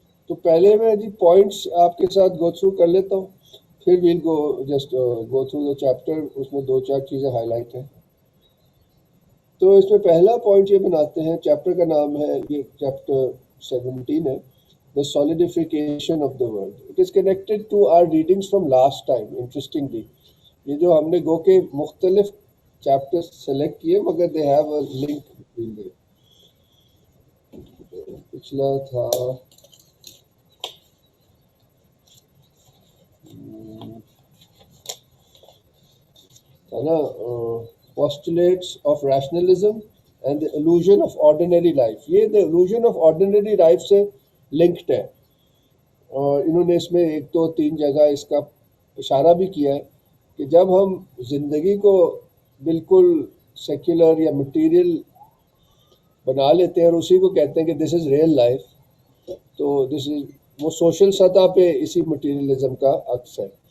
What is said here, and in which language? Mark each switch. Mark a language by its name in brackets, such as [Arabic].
[Urdu] تو پہلے میں جی پوائنٹس آپ کے ساتھ گو تھرو کر لیتا ہوں, پھر [English] We'll go through the chapter. [Urdu] اس میں 2-4 چیزیں ہائی لائٹ ہیں. تو اس میں پہلا پوائنٹ یہ بناتے ہیں, چیپٹر کا نام ہے, یہ چیپٹر 17 ہے, The Solidification of the World. [English] It is connected to our readings from last time, interestingly. [Urdu] یہ جو ہم نے گو کے مختلف چیپٹر سلیکٹ کیے مگر [English] they have a link between them. [Urdu] پچھلا تھا نا [English] postulates of rationalism and the illusion of ordinary life. [Urdu] یہ [English] the illusion of ordinary life [Urdu] سے linked ہے، اور انہوں نے اس میں ایک دو تین جگہ اس کا اشارہ بھی کیا ہے کہ جب ہم زندگی کو بالکل سیکولر یا مٹیریل بنا لیتے ہیں اور اسی کو کہتے ہیں کہ [English] this is real life, [Urdu] تو دس از وہ سوشل سطح پہ اسی مٹیریلزم کا عکس ہے.